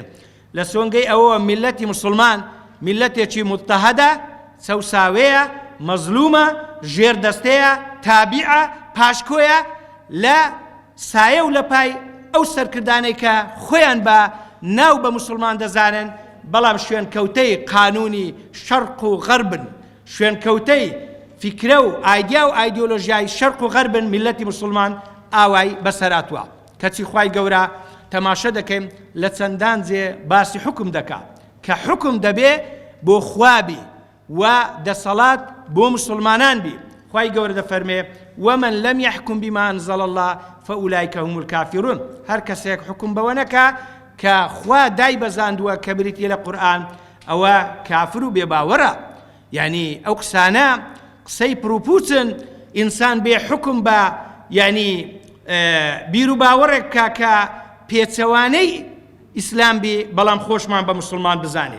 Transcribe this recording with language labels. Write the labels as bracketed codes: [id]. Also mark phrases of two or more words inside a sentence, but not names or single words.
[ckb] لە سۆنگەی ئەوەوە میلەتی مسلمان میلەتێکی مضطهەدە، سەوساوەیە، مەزلومە، ژێردەستەیە، تابیعە، پاشکۆیە لە سایە و لە پای ئەو سەرکردانەی کە خۆیان بە ناو بە مسلمان دەزانن، بەڵام شوێنکەوتەی قانونی شەرق و غەربن، شوێنکەوتەی فیکرە و ئایدیا و ئایدیۆلۆژیای شەرق و غەربن. میلەتی مسلمان ئاوای بەسەراتوە. کەچی خوای گەورە تەماشە دەکەین لە چەندان جێ باسی حکم دەکات کە حکم دەبێ بۆ خوابی و دەسەڵات بۆ مسلمانان بی. خوای گەورە دەفەرمێ [ar] ومن لم يحكم بما أنزل الله فأولئك هم الكافرون. [ckb] هەر کەسێک حکم بەوە نەکا کە خوا دای بەزاندووە کە بریتیە لە قورئان، ئەوە کافر و بێباوەڕە. یعنی ئەو قسانە قسەی پرۆپوچن ئینسان بێ حکم بە یعنی بیر و باوەڕێک کە پێچەوانەی ئیسلام بی، بەڵام خۆشمان بە مسلمان بزانێت.